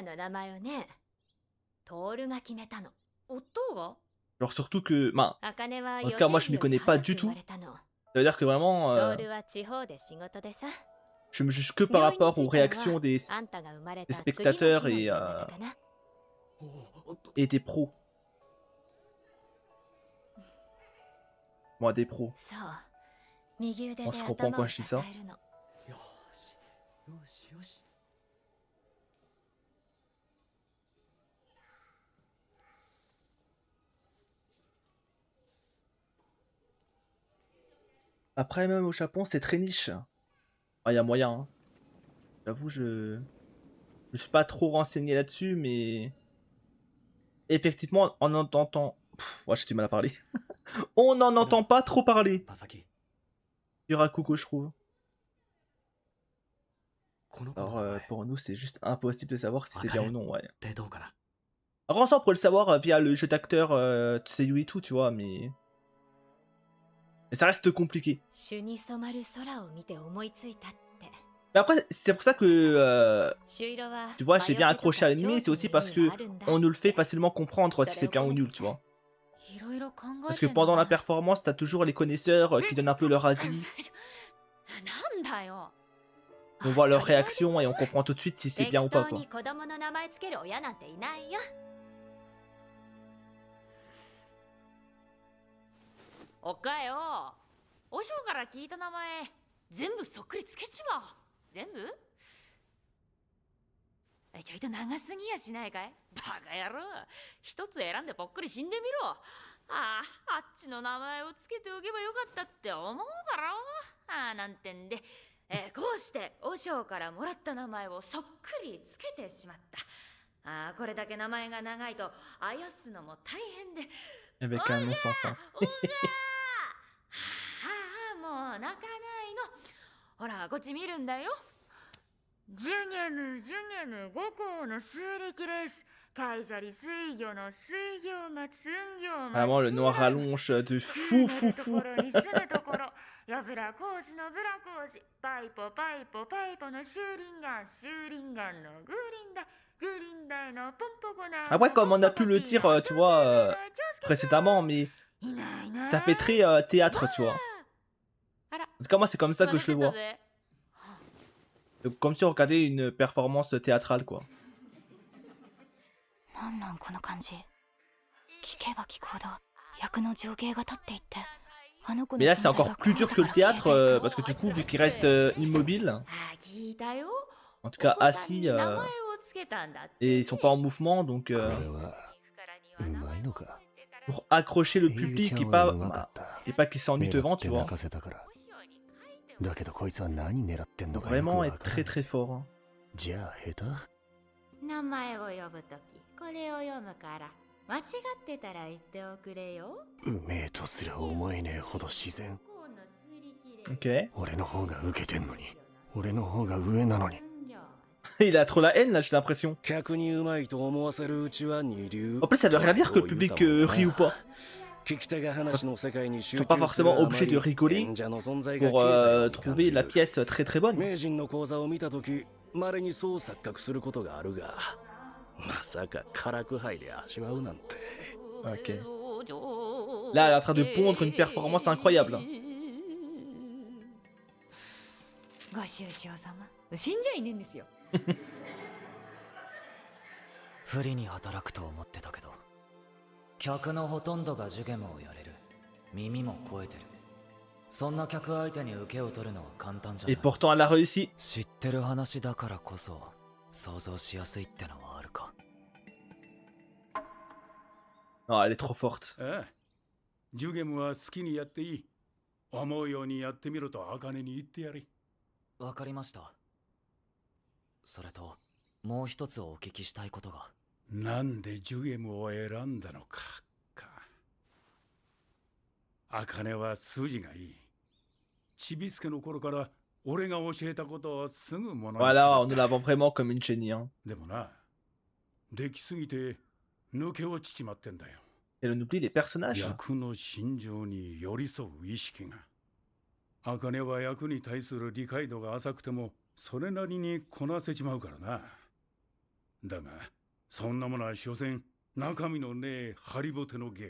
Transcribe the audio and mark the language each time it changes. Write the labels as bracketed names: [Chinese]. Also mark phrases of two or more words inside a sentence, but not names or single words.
[French] Genre surtout que, bah, en tout cas moi je m'y connais pas du tout. Ça veut dire que vraiment, je me juge que par rapport aux réactions des spectateurs et Et des pros. Moi, des pros. [Japanese] そう右腕で [French] On se comprend [Japanese] 頭 [French] quand [Japanese] を [French] je [Japanese] 支 [French] dis ça. [Japanese] えるの。よしよしよし。 [French] Après, même au Japon, c'est très niche. Ah, y a moyen. Hein. J'avoue, je suis pas trop renseigné là-dessus, mais effectivement, on en entend. Ouais, j'ai du mal à parler. On n'en entend pas trop parler [Japanese] パサキ、 [French] du Rakugo, je trouve. [Japanese] この子の [French] Alors, [Japanese] 名前 [French] pour nous, c'est juste impossible de savoir si c'est bien ou non, ouais. [Japanese] ってどうかな。 [French] Alors, ça, on pourrait le savoir via le jeu d'acteur Tsuyu et tout, tu vois, mais ça reste compliqué. [Japanese] 朱に染まる空を見て思いついたって。 [French] Mais après, c'est pour ça que, [Japanese] 朱色は [French] tu vois, j'ai bien [Japanese] 魔除けとか [French] accroché à l'anime, c'est aussi [Japanese] 長寿 [French] parce [Japanese] の意 [French] que [Japanese] 味があるんだ。 [French] on nous le fait facilement comprendre si c'est bien ou nul, tu vois. [Japanese] いろいろ考え [French] Parce [Japanese] て [French] que [Japanese] んだ [French] pendant la [Japanese] な。 [French] performance, t'as toujours les connaisseurs qui donnent un peu leur avis, [Japanese] なんだよ。 [French] on voit leur [Japanese] 当たり前でし [French] réaction [Japanese] ょ [French] et on comprend tout de suite si c'est bien ou [Japanese] 適 [French] pas, [Japanese] 当 [French] quoi. [Japanese] に子供の名前つける親なんていないよ。おかよ。おしょうから聞いた名前全部そっくりつけちまおう。全部ちょいと長すぎやしないかい。バカ野郎。一つ選んでぽっくり死んでみろ。ああ、あっちの名前をつけておけばよかったって思うだろ。ああ、なんてんで。こうして和尚からもらった名前をそっくりつけてしまった。ああ、これだけ名前が長いとあやすのも大変で。 [French] Avec un nom sans fin. [Japanese] ああ、もう泣かないの。ほら、こっち見るんだよ。ジュゲム、ジュゲム、五校の数歴です。会社里水魚の水魚松、運魚松。 [French] Vraiment, le noir rallonge de fou, fou, fou. [Japanese] やぶら工事のブラ工事、パイポパイポパイポのシューリンガン、シューリンガンのグーリンダ、グーリンダのポンポコナ。 [French] Après, comme on a pu le dire, tu vois, précédemment, mais ça fait très théâtre, tu vois. En tout cas, moi, c'est comme ça que je le vois. Comme si on regardait une performance théâtrale, quoi. [Japanese] なんなんこの感じ。聞けば聞くほど役の情景が立っていって。 [French] Mais là, c'est encore plus dur que le théâtre, parce que du coup, vu qu'il reste immobile, en tout cas assis, et ils sont pas en mouvement, donc pour accrocher le public et pas, qu'il s'ennuie devant, tu vois. Vraiment être très très fort. Hein. [Japanese] 名前を呼ぶとき、これを読むから。間違ってたら言っておくれよ。うめえとすら思えねえほど自然。 [French] Ok. [Japanese] 俺の方が受けてんのに、俺の方が上なのに。 [French] Il a trop la haine là, j'ai l'impression. [Japanese] 客にうまいと思わせるうちは二流。 [French] En plus, ça veut rien dire que le public rit ou pas. [Japanese] 聞き手が話の世界に [French] Ils [Japanese] 集 [French] sont pas [Japanese] 中する [French] forcément [Japanese] あま [French] obligés [Japanese] り [French] de rigoler [Japanese] 演者の存在が [French] pour [Japanese] 消えたように [French] trouver la [Japanese] 感じる。 [French] pièce très très bonne. [Japanese] 名人の講座を見たとき、稀にそう錯覚することがあるが、まさか辛く杯で味わうなんて。 [French] Ok. Là, elle est en train de pondre une performance incroyable. [Japanese] ご愁傷様。死んじゃいねえんですよ。不利に働くと思ってたけど、客のほとんどがジュゲムをやれる。耳も肥えてる。そんな客相手に受けを取るのは簡単じゃな [French] Et [Japanese] い。 [French] pourtant, elle a réussi. [Japanese] 知ってる話だからこそ想像しやすいってのはあるか。 [French] Non, elle est trop forte. [Japanese] ああ、ジュゲムは好きにやっていい。思うようにやってみろと茜に言ってやれ。わかりました。それともう一つお聞きしたいことが。なんでジュゲムを選んだのか。茜は筋がいい。ちびすけの頃から俺が教えたことをすぐものにしま [French] Voilà, [Japanese] っ [French] on nous [Japanese] た。 [French] la vend vraiment comme une génie. Hein. [Japanese] でもな、できすぎて抜け落ちちまってんだよ。 [French] Et on oublie les personnages. [Japanese] 役の心情に寄り添う意識が。茜は役に対する理解度が浅くてもそれなりにこなせちまうからな。だがそんなものは所詮中身のねえハリボテの芸。